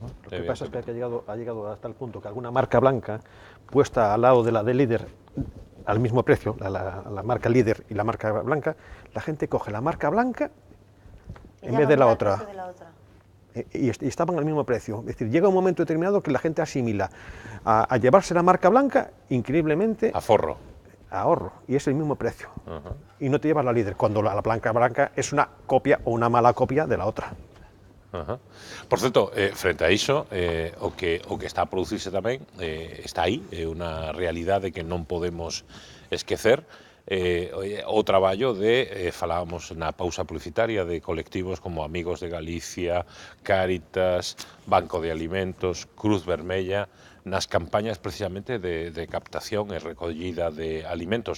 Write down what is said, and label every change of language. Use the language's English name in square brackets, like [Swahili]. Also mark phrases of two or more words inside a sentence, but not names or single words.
[Spanish] Lo que pasa es que ha llegado hasta el punto que alguna marca blanca puesta al lado de la de líder al mismo precio, la marca líder y la marca blanca, la gente coge la marca blanca en vez de la otra. Y estaban al mismo precio. Es decir, llega un momento determinado que la gente asimila a llevarse la marca blanca increíblemente a ahorro, y es el mismo precio. Y no te llevas la líder, cuando la blanca es una copia o una mala copia de la otra. [Galician] Por certo, frente a iso, o que está a producirse tamén, está aí, é unha realidade que non podemos esquecer, o traballo de, falábamos na pausa publicitaria, de colectivos como Amigos de Galicia, Cáritas, Banco de Alimentos, Cruz Vermella, nas campañas precisamente de captación e recollida de alimentos.